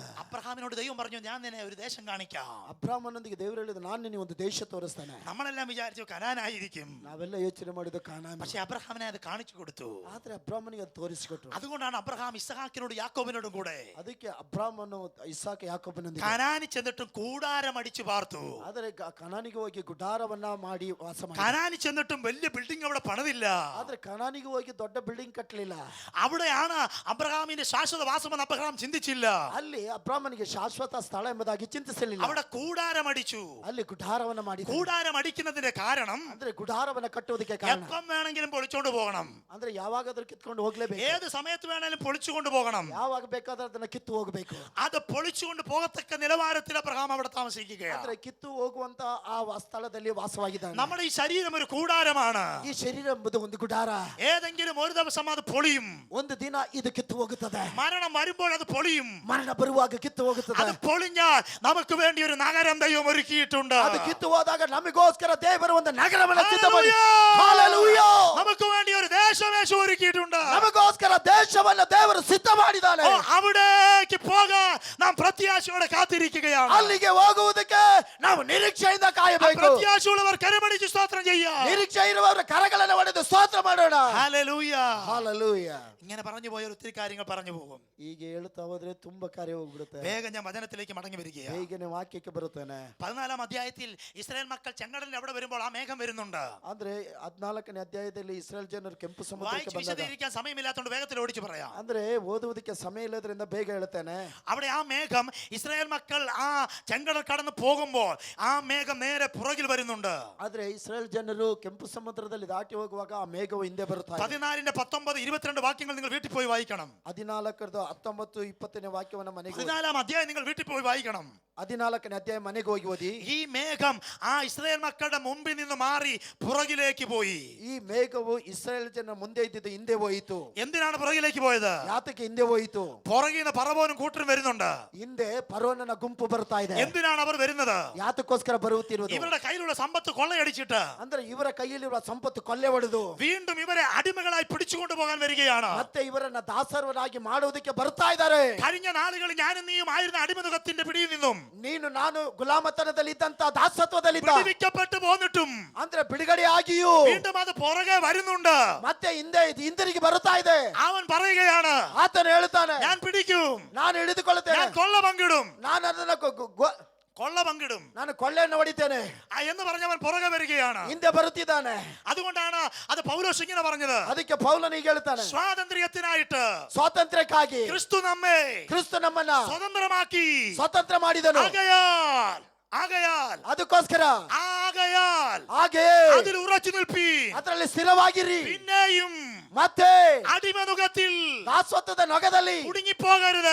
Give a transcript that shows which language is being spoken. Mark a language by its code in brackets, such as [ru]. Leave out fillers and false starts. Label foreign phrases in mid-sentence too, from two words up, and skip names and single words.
[ml] അബ്രഹാമിനോട് ദൈവം പറഞ്ഞു, ഞാൻ നിന്നെ ഒരു ദേശം കാണിക്കാം. [kn] ಅಬ್ರಾಮನೊಂದಿಗೆ ದೇವರು ಹೇಳಿದ, ನಾನು ನಿನಗೆ ಒಂದು ದೇಶ ತೋರಿಸ್ತಾನೆ. [ml] നമ്മളെല്ലാം വിചാരിച്ചു കനാനായിരിക്കും, [kn] ನಾವೆಲ್ಲ ಯೋಚನೆ ಮಾಡಿದ್ದು ಕಾನಾನ್. [ml] പക്ഷെ അബ്രഹാമിനെ അത് കാണിച്ചു കൊടുത്തു. [kn] ಆದ್ರೆ ಅಬ್ರಾಮನಿಗೆ ಅದು ತೋರಿಸಿಕೊಟ್ರು. [ml] അതുകൊണ്ടാണ് അബ്രഹാം ഇസ്ഹാക്കിനോട് യാക്കോബിനോടും കൂടെ [kn] ಅದಕ್ಕೆ ಅಬ್ರಾಮನು ಇಸಾಕ ಯಾಕೋಬನೊಂದಿಗೆ [ml] കനാനിൽ ചെന്നിട്ടും കൂടാരം അടിച്ചു പാർത്തു. [kn] ಆದರೆ ಕನಾನಿಗೆ ಹೋಗಿ ಗುಡಾರವನ್ನ ಮಾಡಿ ವಾಸ ಮಾಡಿ. [ml] കനാനിൽ ചെന്നിട്ടും വലിയ ബിൽഡിംഗ് അവിടെ പണിതില്ല. [kn] ಆದ್ರೆ ಕನಾನಿಗೆ ಹೋಗಿ ದೊಡ್ಡ ಬಿಲ್ಡಿಂಗ್ ಕಟ್ಟಲಿಲ್ಲ. [ml] അവിടെയാണ് അബ്രഹാമിന്റെ ശാശ്വത വാസമെന്ന് അബ്രഹാം ചിന്തിച്ചില്ല. [kn] ಅಲ್ಲಿ ಅಬ್ರಾಮನಿಗೆ ಶಾಶ್ವತ ಸ್ಥಳ ಎಂಬುದಾಗಿ ಚಿಂತಿಸಲಿಲ್ಲ. [ml] അവിടെ കൂടാരം അടിച്ചു. [kn] ಅಲ್ಲಿ ಗುಡಾರವನ್ನ ಮಾಡಿ. [ml] കൂടാരം അടിക്കുന്നതിന്റെ കാരണം [kn] ಅಂದ್ರೆ ಗುಡಾರವನ್ನ ಕಟ್ಟುವುದಕ್ಕೆ ಕಾರಣ [ml] എപ്പം വേണമെങ്കിലും പൊളിച്ചോണ്ട് പോകണം, [kn] ಅಂದ್ರೆ ಯಾವಾಗಾದ್ರೂ ಕಿತ್ಕೊಂಡು ಹೋಗ್ಲೇಬೇಕು. [ml] ഏത് സമയത്ത് വേണമെങ്കിലും പൊളിച്ചുകൊണ്ട് പോകണം. [kn] ಯಾವಾಗ ಬೇಕಾದ್ರೆ ಅದನ್ನ ಕಿತ್ತು ಹೋಗಬೇಕು. [ml] അത് പൊളിച്ചുകൊണ്ട് പോകത്തക്ക നിലവാരത്തിൽ അബ്രഹാം അവിടെ താമസിക്കുകയാണ്. [kn] ಅಂದ್ರೆ ಕಿತ್ತು ಹೋಗುವಂತ ಆ ಸ್ಥಳದಲ್ಲಿ ವಾಸವಾಗಿದ್ದಾನೆ. [ml] നമ്മുടെ ഈ ശരീരം ഒരു കൂടാരമാണ്. [kn] ಈ ಶರೀರ ಎಂಬುದು ಒಂದು ಗುಡಾರ. [ml] ഏതെങ്കിലും ഒരു ദിവസം അത് പൊളിയും. [kn] ಒಂದು ದಿನ ಇದು ಕಿತ್ತು ಹೋಗುತ್ತದೆ. [ml] മരണം വരുമ്പോൾ അത് പൊളിയും. [kn] ಮರಣ ಬರುವಾಗ ಕಿತ್ತು ಹೋಗುತ್ತದೆ. [ml] അത് പൊളിഞ്ഞാൽ നമുക്ക് വേണ്ടി ഒരു നഗരം ദൈവം ഒരുക്കിയിട്ടുണ്ട്. [kn] ಅದು ಕಿತ್ತು ಹೋದಾಗ ನಮಗೋಸ್ಕರ ದೇವರು ಒಂದು ನಗರವನ್ನು ಸಿದ್ಧ ಮಾಡಿ. [ml] ഹല്ലേലൂയ! [kn] ಹಲ್ಲೆಲೂಯಾ! [ml] നമുക്ക് വേണ്ടി ഒരു ദേശമേശ ഒരുക്കിയിട്ടുണ്ട്. [kn] ನಮಗೋಸ್ಕರ ದೇಶವನ್ನು ದೇವರು ಸಿದ್ಧ ಮಾಡಿದ್ದಾನೆ. [ml] ഓ, അവിടേക്ക് പോകാൻ നാം പ്രത്യാശയോടെ കാത്തിരിക്കുകയാണ്. [kn] ಅಲ್ಲಿಗೆ ಹೋಗುವುದಕ್ಕೆ ನಾವು ನಿರೀಕ್ಷೆಯಿಂದ ಕಾಯಬೇಕು. [ml] പ്രത്യാശയുള്ളവർ കരമടിച്ച് സ്തോത്രം ചെയ്യാം. [kn] ನಿರೀಕ್ಷೆ ಇರುವ ಅವರ ಕರಗಳನ್ನು ಹೊಡೆದು ಸ್ತೋತ್ರ ಮಾಡೋಣ. [ml] ഹല്ലേലൂയ. [kn] ಹಾಲೆಲೂಯ. [ml] ഇങ്ങനെ പറഞ്ഞു പോയാൽ ഒത്തിരി കാര്യങ്ങൾ പറഞ്ഞു പോകും. [kn] ಈಗ ಹೇಳ್ತಾ ಹೋದ್ರೆ ತುಂಬಾ ಕಾರ್ಯ ಹೋಗ್ಬಿಡುತ್ತೆ. [ml] വേഗം ഞാൻ വചനത്തിലേക്ക് മടങ്ങി വരികയാണ്. [kn] ಹೇಗೇನೆ ವಾಕ್ಯಕ್ಕೆ ಬರುತ್ತೇನೆ. [ml] 14 അധ്യായത്തിൽ ഇസ്രായേൽ മക്കൾ ചെങ്കടലിൽ അവിടെ വരുമ്പോൾ ആ മേഘം വരുന്നുണ്ട്. [kn] ಅಂದ್ರೆ 14ನೇ ಅಧ್ಯಾಯದಲ್ಲಿ ಇಸ್ರಾಯೇಲ್ ಜನರು ಕೆಂಪು ಸಮುದ್ರಕ್ಕೆ [ml] വായിച്ച് [kn] ಬಂದಾಗ, [ml] വിശദീകരിക്കാൻ സമയമില്ലാത്തതുകൊണ്ട് വേഗത്തിൽ ഓടിച്ചു പറയാം. [kn] ಅಂದ್ರೆ ಓದುವುದಕ್ಕೆ ಸಮಯ ಇಲ್ಲದ್ರಿಂದ ಬೇಗ ಹೇಳ್ತೇನೆ. [ml] അവിടെ ആ മേഘം ഇസ്രായേൽ മക്കൾ ആ ചെങ്കടൽ കടന്നു പോകുമ്പോൾ ആ മേഘം നേരെ പുറകിൽ വരുന്നുണ്ട്. [kn] ಆದ್ರೆ ಇಸ್ರಾಯೇಲ್ ಜನರು ಕೆಂಪು ಸಮುದ್ರದಲ್ಲಿ ದಾಟಿ ಹೋಗುವಾಗ ಆ ಮೇಘವು ಹಿಂದೆ ಬರುತ್ತಾ ಇದೆ. [ml] 14ന്റെ 19 22 വാക്യങ്ങൾ നിങ്ങൾ വീട്ടിൽ പോയി വായിക്കണം. [kn] 14ರ 19 20ನೇ ವಾಕ್ಯವನ್ನ ಮನೆಗೆ [ml] 14ാം അധ്യായം നിങ്ങൾ വീട്ടിൽ പോയി വായിക്കണം. [kn] 14ನೇ ಅಧ್ಯಾಯ ಮನೆಗೆ ಹೋಗಿ ಓದಿ. [ml] ഈ മേഘം ആ ഇസ്രായേൽ മക്കളുടെ മുമ്പിൽ നിന്ന് മാറി പുറകിലേക്ക് പോയി. [kn] ಈ ಮೇಘವು ಇಸ್ರಾಯೇಲ್ ಜನರ ಮುಂದೆ ಇದ್ದಿದ್ದು ಹಿಂದೆ ಹೋಯಿತು. [ml] എന്തിനാണ് പുറകിലേക്ക് പോയത്? [kn] ಯಾತಕ್ಕೆ ಹಿಂದೆ ಹೋಯಿತು? [ml] പുറകിൽ നിന്ന് പറവോനും കൂട്ടരും വരുന്നുണ്ട്. [kn] ಹಿಂದೆ ಫರೋನನ ಗುಂಪು ಬರ್ತಾ ಇದೆ. [ml] എന്തിനാണ് അവർ വരുന്നത്? [kn] ಯಾತಕ್ಕೋಸ್ಕರ ಬರುತ್ತಿರುವುದು? [ml] ഇവരുടെ കയ്യിലുള്ള സമ്പത്ത് കൊള്ളയടിച്ചിട്ട് [kn] ಅಂದ್ರೆ ಇವರ ಕೈಯಲ್ಲಿರುವ ಸಂಪತ್ತು ಕೊಲ್ಲೆ ಹೊಡೆದು [ml] വീണ്ടും ഇവരെ അടിമകളായി പിടിച്ചുകൊണ്ട് പോകാൻ വരികയാണ്. [kn] ಮತ್ತೆ ಇವರನ್ನ ದಾಸರವರಾಗಿ ಮಾಡುವುದಕ್ಕೆ ಬರ್ತಾ ಇದ್ದಾರೆ. [ml] കഴിഞ്ഞ നാളുകളിൽ ഞാനും നീയും ആയിരുന്ന അടിമനുഖത്തിന്റെ പിടിയിൽ നിന്നും [kn] ನೀನು ನಾನು ಗುಲಾಮತನದಲ್ಲಿ ಇದ್ದಂತ ದಾಸತ್ವದಲ್ಲಿದ್ದ [ml] വിടുവിക്കപ്പെട്ടു പോന്നിട്ടും [kn] ಅಂದ್ರೆ ಬಿಡುಗಡೆ ಆಗಿಯೂ [ml] വീണ്ടും അത് പുറകെ വരുന്നുണ്ട്. [kn] ಮತ್ತೆ ಹಿಂದೆ ಹಿಂದಿರುಗಿ ಬರುತ್ತಾ ಇದೆ. [ml] അവൻ പറയുകയാണ്, [kn] ಆತನು ಹೇಳುತ್ತಾನೆ, [ml] ഞാൻ പിടിക്കും, [kn] ನಾನು ಹಿಡಿದುಕೊಳ್ಳುತ್ತೇನೆ, [ml] ഞാൻ കൊള്ള പങ്കിടും, [kn] ನಾನು ಅದನ್ನ [ml] കൊള്ള പങ്കിടും, [kn] ನಾನು ಕೊಳ್ಳೆಯನ್ನು ಹೊಡಿತೇನೆ [ml] എന്ന് പറഞ്ഞവൻ പുറകെ വരികയാണ്. [kn] ಹಿಂದೆ ಬರುತ್ತಿದ್ದಾನೆ. [ml] അതുകൊണ്ടാണ് അത് പൗലോസ് ഇങ്ങനെ പറഞ്ഞത്, [kn] ಅದಕ್ಕೆ ಪೌಲನಿಗೆ ಹೇಳ್ತಾನೆ, [ml] സ്വാതന്ത്ര്യത്തിനായിട്ട് [kn] ಸ್ವಾತಂತ್ರ್ಯಕ್ಕಾಗಿ [ml] ക്രിസ്തു നമ്മെ [kn] ಕ್ರಿಸ್ತ ನಮ್ಮನ್ನ [ml] സ്വതന്ത്രമാക്കി [kn] ಸ್ವತಂತ್ರ ಮಾಡಿದನು. [ml] ആകയാൽ [kn] ಅದಕ್ಕೋಸ್ಕರ ಹಾಗೆ [ml] അതിൽ ഉറച്ചു നിൽപ്പി, [kn] ಅದರಲ್ಲಿ ಸ್ಥಿರವಾಗಿರಿ. [ml] പിന്നെയും [kn] ಮತ್ತೆ [ml] അടിമനുഖത്തിൽ [kn] ದಾಸತ್ವದ ನೊಗದಲ್ಲಿ [ml] കുടുങ്ങിപ്പോകരുത്,